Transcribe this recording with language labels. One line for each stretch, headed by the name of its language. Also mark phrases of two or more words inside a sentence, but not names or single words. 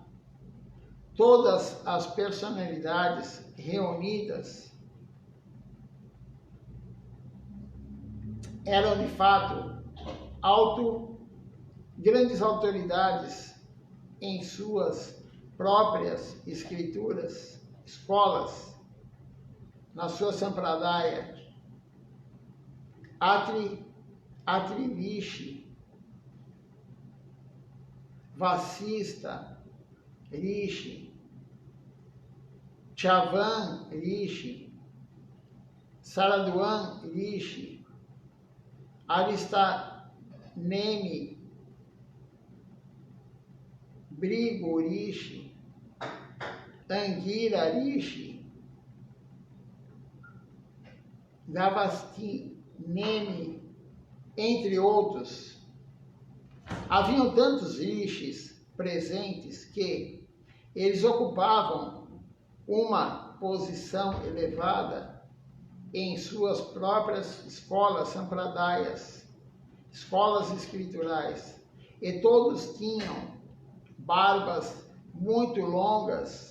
Portuguese: Todas as personalidades reunidas eram de fato grandes autoridades em suas próprias escrituras, escolas, na sua Sampradaya. Atri Rishi, Vasista Rishi, Chavan Rishi, Saradwan Rishi, Aristanemi, Brigo Rishi, Angira Rishi, Gavastinemi, entre outros. Haviam tantos rishis presentes que eles ocupavam uma posição elevada em suas próprias escolas sampradayas, escolas escriturais, e todos tinham barbas muito longas.